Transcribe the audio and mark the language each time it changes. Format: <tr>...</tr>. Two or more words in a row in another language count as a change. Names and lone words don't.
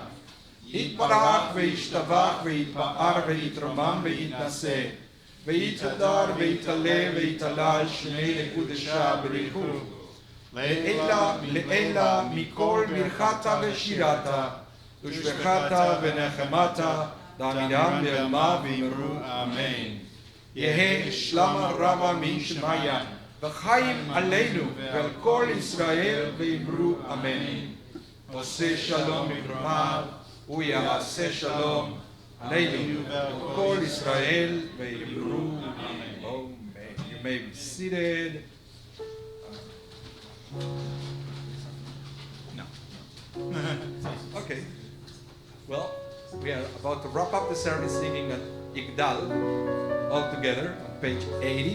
<arc>יתברך וישתבח ויתפאר ויתרומם ויתנשא ויתהדר ויתעלה ויתהלל שמיה דקודשא בריך הוא לעלא מכל ברכתא ושירתא ותשבחתא ונחמתא דאמירן בעלמא ואמרו אמן. יהא שלמא רבא מן שמיא וחיים עלינו ועל כל ישראל ואמרו אמן.</arc> <he>עושה שלום במרומיו ויעשה שלום עלינו ועל כל ישראל ואמרו אמן.</he> <en>You may be seated. No. Okay. Well, we are about to wrap up the service singing at Igdal all together on page 80.</en>